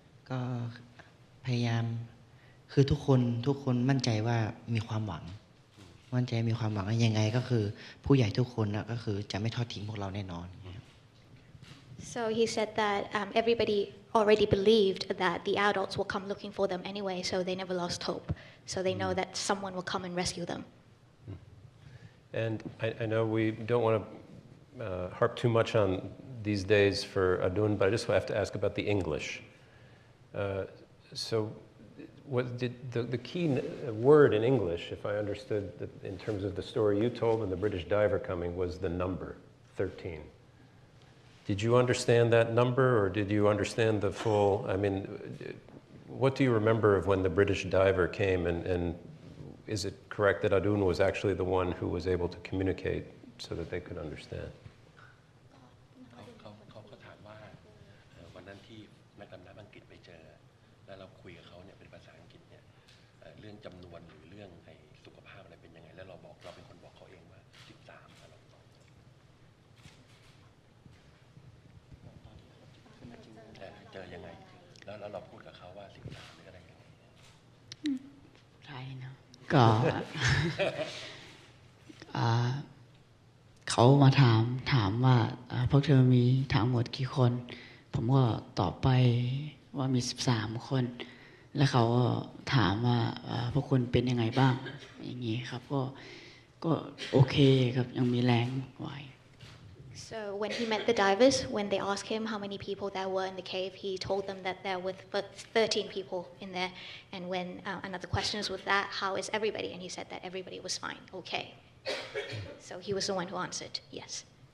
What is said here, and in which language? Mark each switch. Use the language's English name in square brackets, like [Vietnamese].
[Thai] ก็พยายามคือทุกคนมั่นใจว่ามีความหวังว่ายังไงก็คือผู้ใหญ่ทุกคนก็คือจะไม่ทอดทิ้งพวกเราแน่นอน [English] So he said that everybody already believed that the adults will come looking for them anyway, so they never lost hope. So they know that someone will come and rescue them. And I know we don't want to harp too much on these days for Adun, but I just have to ask about the English. So what did the key word in English, if I understood in terms of the story you told and the British diver coming, was the number 13. Did you understand that number, or did you understand the full? I mean, what do you remember of when the British diver came, and is it correct that Adun was actually the one who was able to communicate so that they could understand? [Thai] เขาก็ถามว่าวันนั้นที่นักดำน้ำอังกฤษไปเจอแล้วเราคุยกับเขาเนี่ยเป็นภาษาอังกฤษเนี่ยเรื่องจำนวนหรือเรื่องสุขภาพอะไรเป็นยังไงแล้วเราเป็นคนบอกเขาเองว่า13เราเจอยังไงแล้วเราพูดกับเขาว่า13หรืออะไรยังไง ใช่นะก็ เขามาถามว่าพวกเธอมีทั้งหมดกี่คนผมก็ตอบไปว่ามี13คนแล้วเขาก็ถามว่าพวกคุณเป็นยังไงบ้างอย่างนี้ครับก็โอเคครับยังมีแรงไหว [English] So when he met the divers, when they asked him how many people there were in the cave, he told them that there were 13 people in there. And when another question was with that, how is everybody? And he said that everybody was fine, okay. So he was the one who answered, yes.